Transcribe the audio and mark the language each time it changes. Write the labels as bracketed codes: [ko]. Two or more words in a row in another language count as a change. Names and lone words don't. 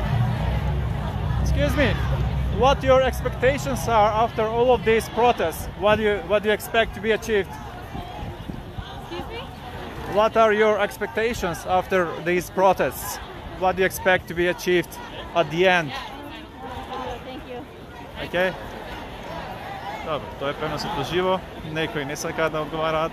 [en] Excuse me, what your expectations are after all of these protests? What do you expect to be achieved? Excuse me? What are your expectations after these protests? What do you expect to be achieved at the end? Thank you. Okay? [mk] Добро, тоа е преносот уживо, некои не сакаат да одговараат.